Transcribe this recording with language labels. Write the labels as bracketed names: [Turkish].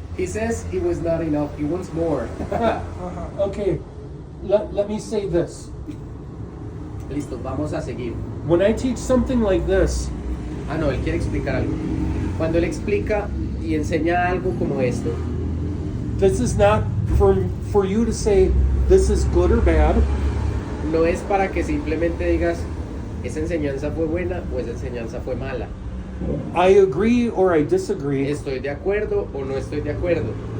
[English] He says it was not enough. He wants more. Okay, let me say this. [Spanish] Listo, vamos a seguir. [English] When I teach something like this, [Spanish] Ah, no, él quiere explicar algo. Cuando él explica y enseña algo como esto, [English] this is not for you to say this is good or bad. [Spanish] no es para que simplemente digas esa enseñanza fue buena o esa enseñanza fue mala. [English] I agree or I disagree. [Spanish] Estoy de acuerdo o no estoy de acuerdo.